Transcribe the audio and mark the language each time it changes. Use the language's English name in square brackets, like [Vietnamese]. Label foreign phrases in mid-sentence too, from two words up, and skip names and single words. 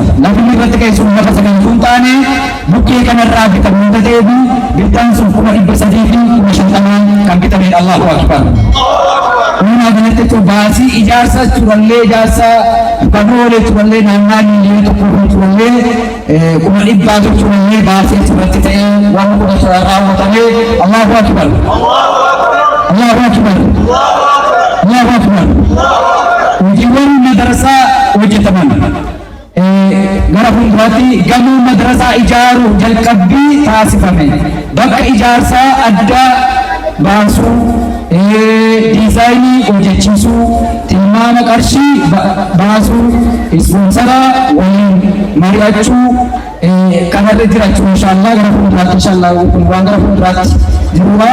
[Oromo] Lafi irratti ka'e sun lafa sagan sun taane bukkee kanarraa bitame wanta ta'eef bittaan sun 350 kan bitamedha. [Arabic] الله أكبر. [Oromo] Walumaa galatti jechuun baasii ijaarsa turallee ijaarsa kanoolee turallee naannaa miiliyoona tokko turallee 100 turallee baasii irratti ta'ee waan kun raawwatamee [Arabic] الله أكبر. الله أكبر. الله أكبر. [Oromo] Hojiiwwan madarsaa hojjetaman gara fuuldura irratti gamoo madrasaa ijaaruu jalqabbii taasifame. Bakka ijaarsaa adda baasuu, diizaayinii hojjechiisuu, tilmaama qarshii baasuu, ispoonsara waliin mari'achuu kanarra jiraachuu inshaallah gara fuulduraatti inshaallah kun waan gara fuulduraatti jirudha.